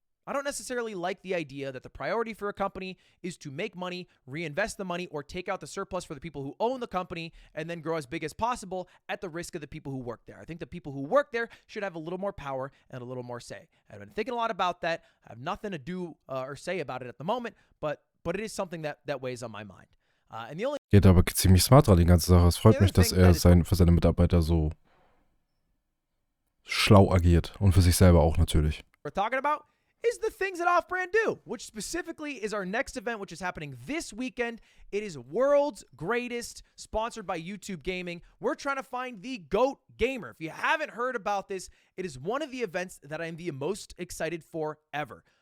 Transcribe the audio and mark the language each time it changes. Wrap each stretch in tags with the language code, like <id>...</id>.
<en>I don't necessarily like the idea that the priority for a company is to make money, reinvest the money, or take out the surplus for the people who own the company and then grow as big as possible at the risk of the people who work there. I think the people who work there should have a little more power and a little more say. I've been thinking a lot about that. I have nothing to do or say about it at the moment, but it is something that weighs on my mind.</en> <de>Geht aber ziemlich smart dran, die ganze Sache. Es freut mich, dass er für seine Mitarbeiter so schlau agiert. Und für sich selber auch natürlich.</de> <en>We're talking about is the things that Off-Brand do, which specifically is our next event, which is happening this weekend. It is World's Greatest, sponsored by YouTube Gaming. We're trying to find the GOAT gamer. If you haven't heard about this, it is one of the events that I'm the most excited for ever.</en>